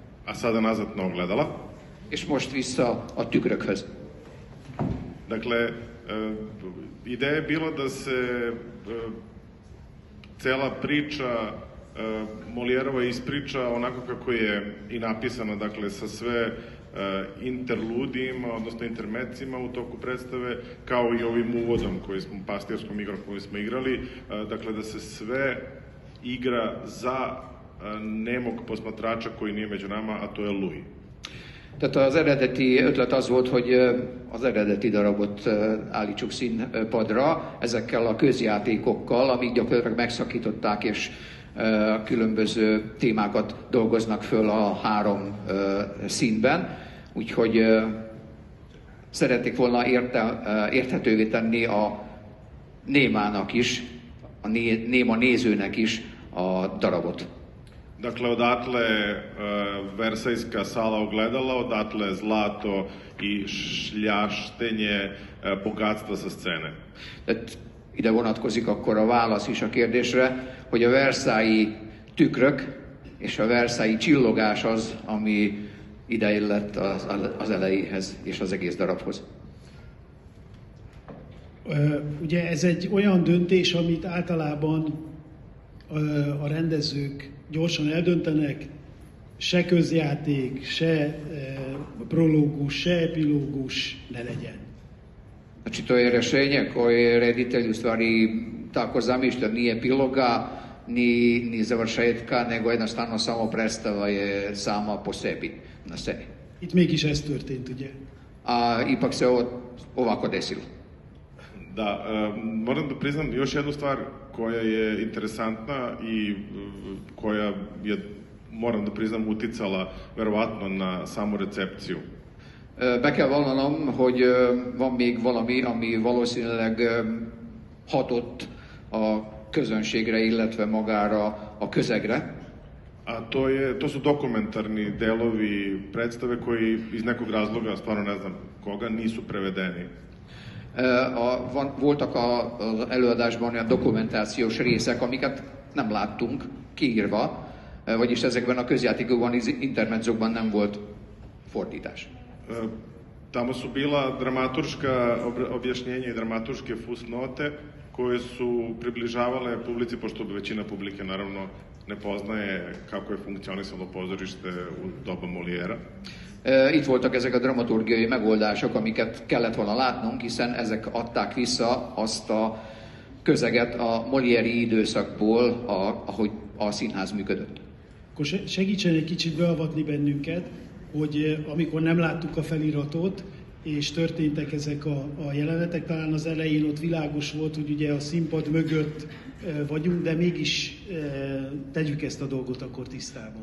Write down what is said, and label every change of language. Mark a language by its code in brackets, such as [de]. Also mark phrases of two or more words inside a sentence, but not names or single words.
[sr] a sada nazad na ogledala. [hu] És most vissza a tükrökhöz. [sr] Dakle, ideja je bila da se cela priča Molijerova ispriča onako kako je i napisana, dakle sa sve interludijima, odnosno intermecima u toku predstave, kao i ovim uvodom pastirskom igrom koju smo igrali, dakle da se sve igra za nemog posmatrača koji nije među nama, a to je Louis. [hu] Tehát az eredeti ötlet az volt, hogy az eredeti darabot állítsuk színpadra ezekkel a közjátékokkal, amik gyakorlatilag megszakították, és különböző témákat dolgoznak föl a három színben. Úgyhogy szerették volna érthetővé tenni a némának is, a néma nézőnek is a darabot. [sr] Dakle, odatle Versajska sala ogledala, odatle zlato i šljaštenje bogatstva sa scene. [hu] Tehát ide vonatkozik akkor a válasz is a kérdésre, hogy a versailles tükrök és a versailles csillogás az, ami ide illett az elejéhez és az egész darabhoz. Ugye ez egy olyan döntés, amit általában a rendezők gyorsan eldöntenek, se közjáték, se prológus, se epilógus ne legyen. [sr] Znači to je rješenje koje reditelj u stvari tako zamišlja, nije epiloga, ni završetka, nego jednostavno samo predstava je sama po sebi na sceni. [hu] Itt mégis ez történt, ugye? [sr] A ipak se ovo ovako desilo. Da, moram da priznam još jednu stvar koja je interesantna i koja je, moram da priznam, uticala verovatno na samu recepciju. [hu] Be kell vallanom, hogy van még valami, ami valószínűleg hatott a közönségre, illetve magára a közegre. [sr] A to su dokumentarni delovi predstave koji iz nekog razloga, stvarno ne znam koga, nisu prevedeni. [hu] Voltak az előadásban olyan dokumentációs részek, amiket nem láttunk kiírva, vagyis ezekben a közjátékokban, intermedzokban nem volt fordítás. [sr] Tamo su bila dramaturška objašnjenja i dramaturške fusnote koje su približavale publici, pošto većina publike naravno ne poznaje kako je funkcionisalo pozorište u doba Moliera. [hu] Itt voltak ezek a dramaturgiai megoldások, amiket kellett volna látnunk, hiszen ezek adták vissza azt a közeget a Molieri időszakból, ahogy a színház működött. Akkor segítsen egy kicsit beavatni bennünket, hogy amikor nem láttuk a feliratot, és történtek ezek a jelenetek, talán az elején ott világos volt, hogy ugye a színpad mögött vagyunk, de mégis tegyük ezt a dolgot akkor tisztában.